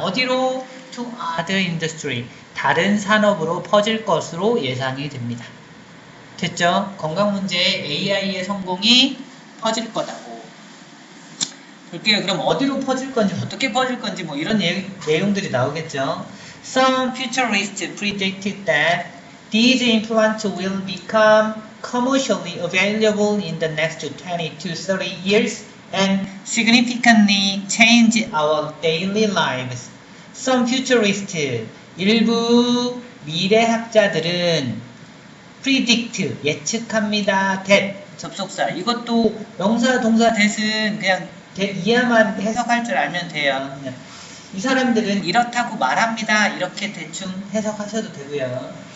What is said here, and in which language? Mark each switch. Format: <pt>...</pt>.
<ko>어디로?</ko> <en>To other industry.</en> <ko>다른 산업으로 퍼질 것으로 예상이 됩니다. 됐죠? 건강 문제에 AI의 성공이 퍼질 거다고. 볼게요. 그럼 어디로 퍼질 건지, 어떻게 퍼질 건지 뭐 이런 내용들이 나오겠죠.</ko> <en>Some futurists predicted that these implants will become commercially available in the next 20 to 30 years and significantly change our daily lives.</en> <ko>Some futurists, 일부 미래학자들은 predict, 예측합니다. that, 접속사. 이것도 명사, 동사, that은 그냥 이해만 해석할 줄 알면 돼요. 이 사람들은 이렇다고 말합니다. 이렇게 대충 해석하셔도 되고요.</ko>